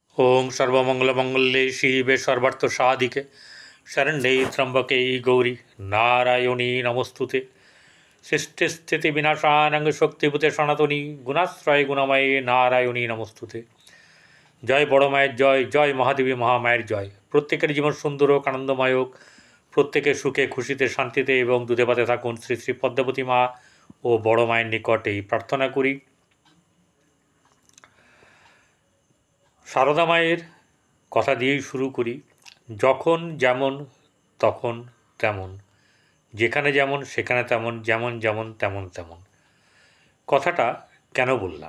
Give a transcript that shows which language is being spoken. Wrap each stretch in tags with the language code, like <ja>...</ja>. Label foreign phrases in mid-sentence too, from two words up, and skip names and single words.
<sa>ओं सर्वमंगलमंगल्ये शिवे सर्वार्थसाधिके शरण्ये त्र्यंबके गौरी नारायणी नमस्तुते सृष्टिस्थिति विनाशानं शक्तिभूते सनातनी गुणाश्रय गुणमये नारायणी नमस्तुते।</sa> <bn>জয় বড় মায়ের জয়, জয় মহাদেবী মহামায়ের জয়। প্রত্যেকের জীবন সুন্দর হোক, আনন্দময় হোক, প্রত্যেকে সুখে খুশিতে শান্তিতে এবং দুধে ভাতে থাকুন শ্রী শ্রী পদ্মাবতী মা ও বড় মায়ের নিকট এই প্রার্থনা করি। সারদা মায়ের কথা দিয়েই শুরু করি। যখন যেমন তখন তেমন, যেখানে যেমন সেখানে তেমন, যেমন যেমন তেমন তেমন। কথাটা কেন বললাম?</bn>